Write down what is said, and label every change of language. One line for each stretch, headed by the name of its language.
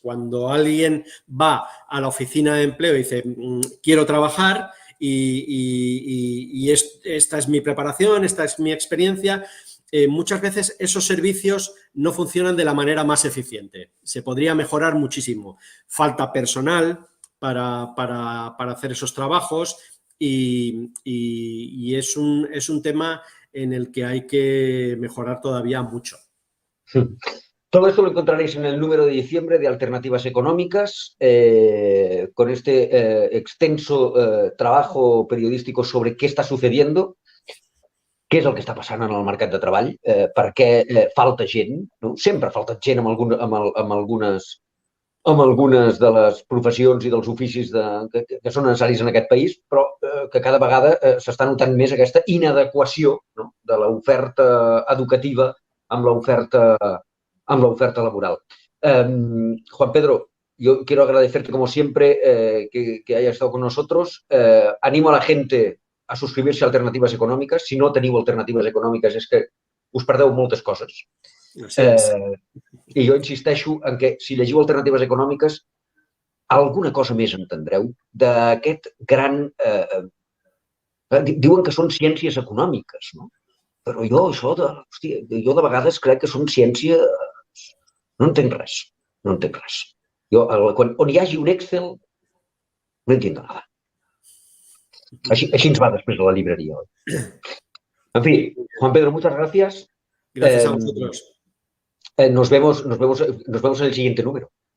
Spanish: Cuando alguien va a la oficina de empleo y dice, quiero trabajar y esta es mi preparación, esta es mi experiencia, muchas veces esos servicios no funcionan de la manera más eficiente. Se podría mejorar muchísimo. Falta personal para hacer esos trabajos y es un tema en el que hay que mejorar todavía mucho. Todo esto lo encontraréis en el número de diciembre de Alternativas Econòmiques, con este extenso trabajo periodístico sobre
Catalan: què està sucediendo, què és el que està passant en el mercat de treball, per què falta gent, no? Sempre falta gent amb algunes de les professions i dels oficis que són necessaris en aquest país, però que cada vegada s'està notant més aquesta inadequació, no?, de l'oferta educativa amb l'oferta laboral.
Spanish: Juan Pedro, yo quiero agradecerte como siempre que hayas estado con nosotros.
Catalan: Animo a la gente a suscribir-se a Alternatives Econòmiques. Si no teniu alternatives econòmiques és que us perdeu moltes coses. I jo insisteixo en que si llegiu Alternatives Econòmiques alguna cosa més entendreu d'aquest gran... Diuen que són ciències econòmiques, no? Però jo de vegades crec que són ciències... No entenc res, no entenc res. Jo, on hi hagi un Excel,
Spanish: no entiendo nada.
Catalan: Així ens va després de la librería.
Spanish: En fi, Juan Pedro, muchas gracias. Gracias a vosotros. Nos vemos en el siguiente número.